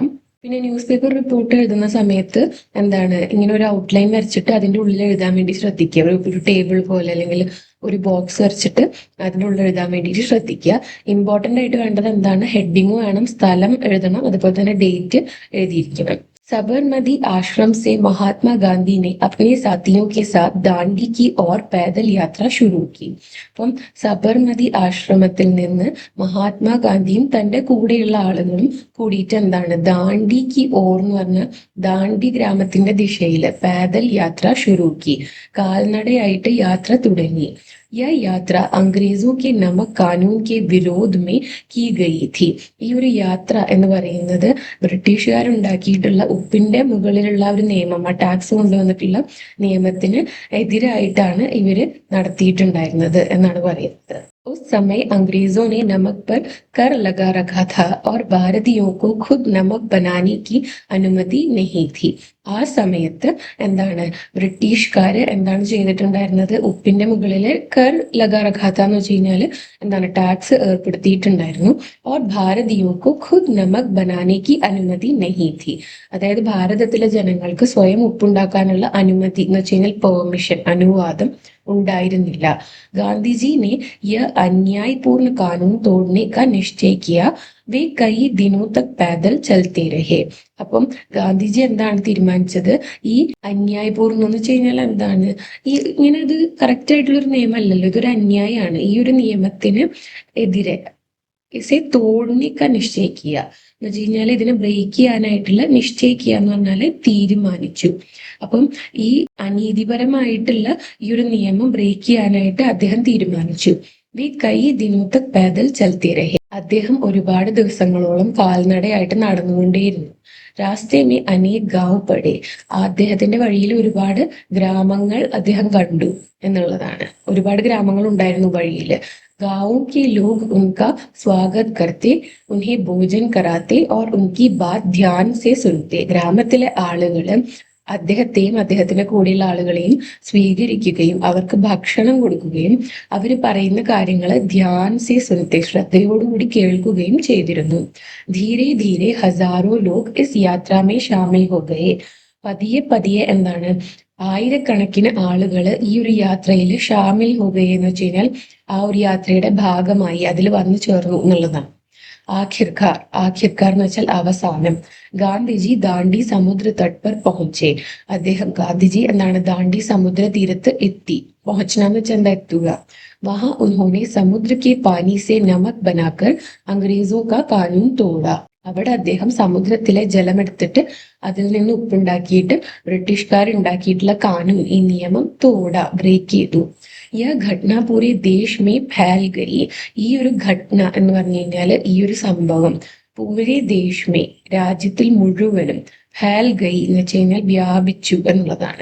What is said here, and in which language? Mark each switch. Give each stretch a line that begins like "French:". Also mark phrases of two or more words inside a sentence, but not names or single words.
Malayalam: പിന്നെ ന്യൂസ് പേപ്പർ റിപ്പോർട്ട് എഴുതുന്ന സമയത്ത് എന്താണ് ഇങ്ങനെ ഒരു ഔട്ട്ലൈൻ വരച്ചിട്ട് അതിന്റെ ഉള്ളിൽ എഴുതാൻ വേണ്ടി ശ്രദ്ധിക്കുക. ഒരു ടേബിൾ പോലെ അല്ലെങ്കിൽ ഒരു ബോക്സ് വരച്ചിട്ട് അതിൻ്റെ ഉള്ളിൽ എഴുതാൻ വേണ്ടിയിട്ട് ശ്രദ്ധിക്കുക. ഇമ്പോർട്ടൻ്റ് ആയിട്ട് വേണ്ടത് എന്താണ്, ഹെഡിങ് വേണം, സ്ഥലം എഴുതണം, അതുപോലെ തന്നെ ഡേറ്റ് എഴുതിയിരിക്കണം.
Hindi: सबरमती आश्रम से महात्मा गांधी ने अपने साथियों के साथ दांडी की ओर पैदल യാത്ര शुरू की.
Malayalam: അപ്പം സബർമതി ആശ്രമത്തിൽ നിന്ന് മഹാത്മാഗാന്ധിയും തന്റെ കൂടെയുള്ള ആളുകളും കൂടിയിട്ട് എന്താണ്
Hindi: दांडी की ओर
Malayalam: എന്ന് പറഞ്ഞ ദാണ്ഡി ഗ്രാമത്തിന്റെ ദിശയില്
Hindi: पैदल यात्रा शुरू की,
Malayalam: കാൽനടയായിട്ട് യാത്ര തുടങ്ങി.
Hindi: यह यात्रा अंग्रेजों के नमक कानून के विरोध में की गई थी.
Malayalam: ഈ ഒരു യാത്ര എന്ന് പറയുന്നത് ബ്രിട്ടീഷുകാരുണ്ടാക്കിയിട്ടുള്ള ഉപ്പിന്റെ മുകളിലുള്ള ഒരു നിയമം, ആ ടാക്സ് കൊണ്ടുവന്നിട്ടുള്ള നിയമത്തിന് എതിരായിട്ടാണ് ഇവര് നടത്തിയിട്ടുണ്ടായിരുന്നത് എന്നാണ് പറയുന്നത്.
Hindi: उस समय अंग्रेजों ने नमक पर कर लगा रखा था और भारतीयों को खुद नमक बनाने की अनुमति नहीं थी.
Malayalam: ആ സമയത്ത് എന്താണ് ബ്രിട്ടീഷുകാര് എന്താണ് ചെയ്തിട്ടുണ്ടായിരുന്നത്, ഉപ്പിന്റെ മുകളില്
Hindi: कर लगा रखा था
Malayalam: എന്ന് വെച്ച് കഴിഞ്ഞാല് എന്താണ് ടാക്സ് ഏർപ്പെടുത്തിയിട്ടുണ്ടായിരുന്നു.
Hindi: और भारतीयों को खुद नमक बनाने की अनुमति नहीं थी.
Malayalam: അതായത് ഭാരതത്തിലെ ജനങ്ങൾക്ക് സ്വയം ഉപ്പുണ്ടാക്കാനുള്ള അനുമതി എന്ന് വെച്ച് കഴിഞ്ഞാൽ പെർമിഷൻ, അനുവാദം ഉണ്ടായിരുന്നില്ല.
Hindi: ഗാന്ധിജി ने यह अन्यायपूर्ण कानून तोड़ने का निश्चय किया. वे कई दिनों तक पैदल चलते रहे.
Malayalam: അപ്പം ഗാന്ധിജി എന്താണ് തീരുമാനിച്ചത്, ഈ അന്യായപൂർണ്ണം എന്ന് വെച്ച് കഴിഞ്ഞാൽ എന്താണ്, ഈ ഇങ്ങനെ ഇത് കറക്റ്റ് ആയിട്ടുള്ള ഒരു നിയമമല്ലല്ലോ, ഇതൊരു അന്യായമാണ്, ഈ ഒരു നിയമത്തിന് എതിരെ
Hindi: इसे तोड़ने का
Malayalam: നിശ്ചയിക്കുക എന്ന് വെച്ച് കഴിഞ്ഞാൽ ഇതിനെ ബ്രേക്ക് ചെയ്യാനായിട്ടുള്ള നിശ്ചയിക്കുക എന്ന് പറഞ്ഞാല് തീരുമാനിച്ചു. അപ്പം ഈ അനീതിപരമായിട്ടുള്ള ഈ ഒരു നിയമം ബ്രേക്ക് ചെയ്യാനായിട്ട് അദ്ദേഹം തീരുമാനിച്ചു.
Hindi: वे कई दिनों तक पैदल चलते रहे.
Malayalam: അദ്ദേഹം ഒരുപാട് ദിവസങ്ങളോളം കാൽനടയായിട്ട് നടന്നുകൊണ്ടേയിരുന്നു.
Hindi: रास्ते में अनेक गाँव पड़े.
Malayalam: അദ്ദേഹത്തിന്റെ വഴിയിൽ ഒരുപാട് ഗ്രാമങ്ങൾ അദ്ദേഹം കണ്ടു എന്നുള്ളതാണ്. ഒരുപാട് ഗ്രാമങ്ങൾ ഉണ്ടായിരുന്നു വഴിയിൽ.
Hindi: गांवों के लोग उनका स्वागत करते, उन्हें भोजन कराते और उनकी बात ध्यान से सुनते.
Malayalam: ഗ്രാമത്തിലെ ആളുകള് അദ്ദേഹത്തെയും അദ്ദേഹത്തിന്റെ കൂടെയുള്ള ആളുകളെയും സ്വീകരിക്കുകയും അവർക്ക് ഭക്ഷണം കൊടുക്കുകയും അവർ പറയുന്ന കാര്യങ്ങൾ
Hindi: ध्यान से सुनते,
Malayalam: ശ്രദ്ധയോടുകൂടി കേൾക്കുകയും ചെയ്തിരുന്നു.
Hindi: धीरे धीरे हज़ारों लोग इस यात्रा में शामिल हो गए.
Malayalam: പതിയെ പതിയെ എന്താണ്, ആയിരക്കണക്കിന് ആളുകൾ ഈ ഒരു യാത്രയിൽ
Hindi: शामिल हो गए
Malayalam: എന്ന് വെച്ച് കഴിഞ്ഞാൽ ആ ഒരു യാത്രയുടെ ഭാഗമായി അതിൽ വന്നു ചേർന്നു എന്നുള്ളതാണ്. ആഖിർക്കാർ, ആഖിർക്കാർ എന്ന് വെച്ചാൽ അവസാനം.
Hindi: गांधीजी दांडी समुद्र तट पर പहुंचे.
Malayalam: അദ്ദേഹം, ഗാന്ധിജി എന്താണ്, ദാണ്ഡി സമുദ്ര തീരത്ത് എത്തി.
Hindi: പहुंचना
Malayalam: എന്ന് വെച്ചാൽ എന്താ, എത്തുക.
Hindi: वहाँ उन्होंने समुद्र के पानी से नमक बनाकर अंग्रेजों का कानून तोड़ा.
Malayalam: അവിടെ അദ്ദേഹം സമുദ്രത്തിലെ ജലമെടുത്തിട്ട് അതിൽ നിന്ന് ഉപ്പുണ്ടാക്കിയിട്ട് ബ്രിട്ടീഷുകാർ ഉണ്ടാക്കിയിട്ടുള്ള കാനൂൻ, ഈ നിയമം തോട, ബ്രേക്ക് ചെയ്തു.
Hindi: यह घटना पूरे देश में फैल गई.
Malayalam: ഈ ഒരു ഘടന എന്ന് പറഞ്ഞു കഴിഞ്ഞാൽ ഈ ഒരു സംഭവം
Hindi: पूरे देश में,
Malayalam: രാജ്യത്തിൽ മുഴുവനും,
Hindi: फैल गई
Malayalam: എന്ന് വെച്ച് കഴിഞ്ഞാൽ വ്യാപിച്ചു എന്നുള്ളതാണ്.